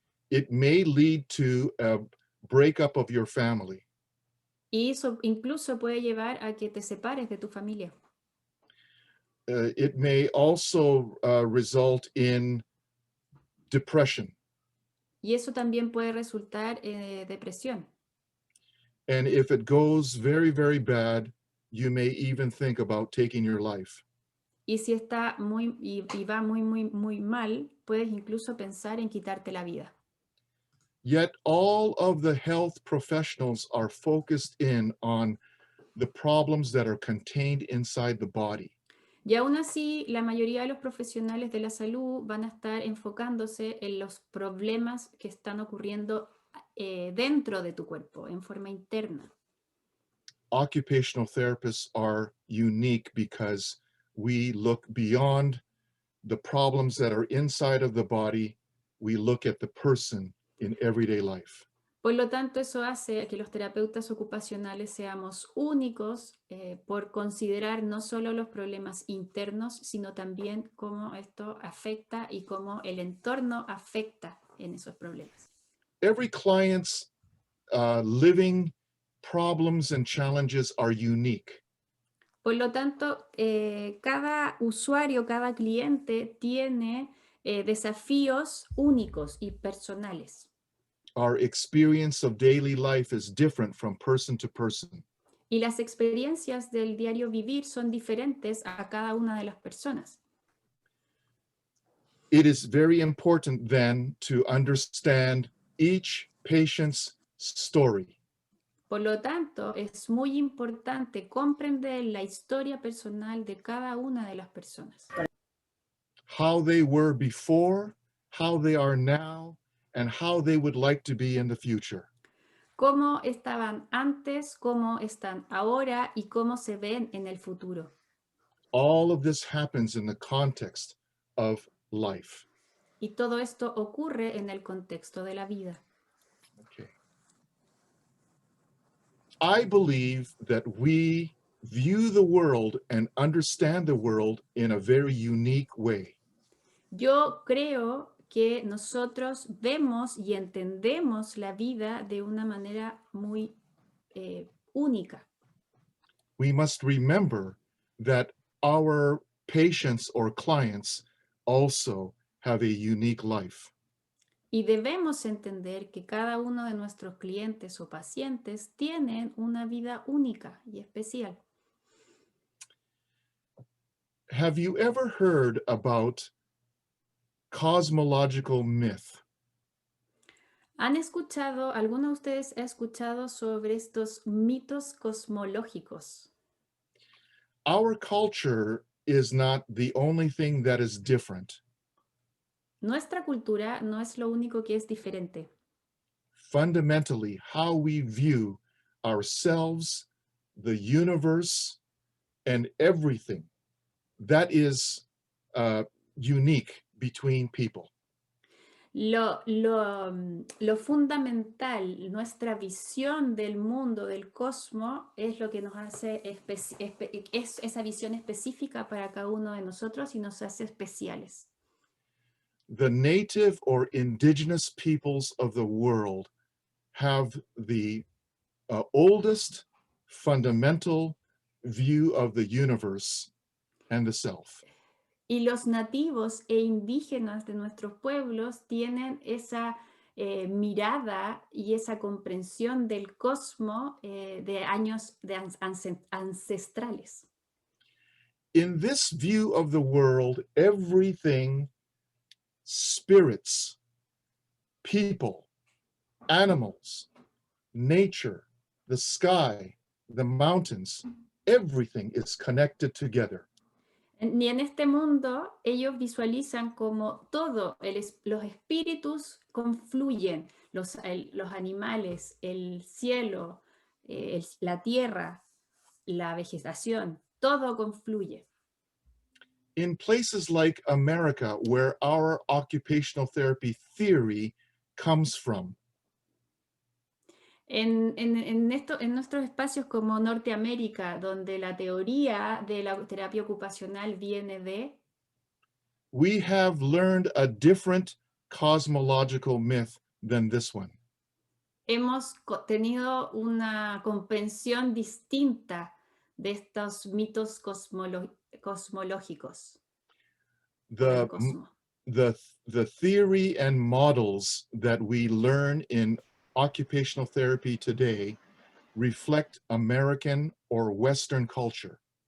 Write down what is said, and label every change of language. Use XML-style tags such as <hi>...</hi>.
<en>It may lead to a breakup of your family.</en> <es>Y eso incluso puede llevar a que te separes de tu familia.</es> <en>It may also result in depression.</en> <es>Y eso también puede resultar en depresión.</es> <en>And if it goes very, very bad, you may even think about taking your life.</en> <es>Y si está y va muy mal, puedes incluso pensar en quitarte la vida.</es> <en>Yet all of the health professionals are focused in on the problems that are contained inside the body.</en> <es>Y aún así, la mayoría de los profesionales de la salud van a estar enfocándose en los problemas que están ocurriendo dentro de tu cuerpo, en forma interna.</es> <en>Occupational therapists are unique because we look beyond the problems that are inside of the body. We look at the person in everyday life.</en> <es>Por lo tanto, eso hace que los terapeutas ocupacionales seamos únicos por considerar no solo los problemas internos, sino también cómo esto afecta y cómo el entorno afecta en esos problemas.</es> <en>Every client's living problems and challenges are unique.</en> <es>Por lo tanto, cada usuario, cada cliente tiene desafíos únicos y personales.</es> <en>Our experience of daily life is different from person to person.</en> <es>Y las experiencias del diario vivir son diferentes a cada una de las personas.</es> <en>It is very important then to understand each patient's story.</en> <es>Por lo tanto, es muy importante comprender la historia personal de cada una de las personas.</es> <en>How they were before, how they are now, and how they would like to be in the future.</en> <es>Cómo estaban antes, cómo están ahora y cómo se ven en el futuro.</es> <en>All of this happens in the context of life.</en> <es>Y todo esto ocurre en el contexto de la vida.</es> <en>Okay. I believe that we view the world and understand the world in a very unique way.</en> <es>Yo creo que nosotros vemos y entendemos la vida de una manera muy única.</es> <en>We must remember that our patients or clients also have a unique life.</en> <es>Y debemos entender que cada uno de nuestros clientes o pacientes tienen una vida única y especial.</es> <en>Have you ever heard about cosmological myth?</en> <es>¿Alguno de ustedes ha escuchado sobre estos mitos cosmológicos?</es> <en>Our culture is not the only thing that is different.</en> <es>Nuestra cultura no es lo único que es diferente.</es> <en>Fundamentally, how we view ourselves, the universe, and everything, that is unique between people.</en> <es>Lo fundamental, nuestra visión del mundo, del cosmos, es lo que nos hace, es esa visión específica para cada uno de nosotros y nos hace especiales.</es> <en>The native or indigenous peoples of the world have the oldest fundamental view of the universe and the self.</en> <es>Y los nativos e indígenas de nuestros pueblos tienen esa mirada y esa comprensión del cosmos de años ancestrales.</es> <en>In this view of the world, everything, spirits, people, animals, nature, the sky, the mountains, everything is connected together.</en> <es>Ni en este mundo ellos visualizan como los espíritus confluyen, los animales, el cielo, la tierra, la vegetación, todo confluye.</es> <en>In places like America, where our occupational therapy theory comes from,</en> <es>En nuestros espacios como Norteamérica, donde la teoría de la terapia ocupacional viene de,</es> <en>we have learned a different cosmological myth than this one.</en> <es>hemos tenido una comprensión distinta de estos mitos cosmológicos del cosmos.</es> <en>The theory and models that we learn in occupational therapy today reflect American or Western culture.</en>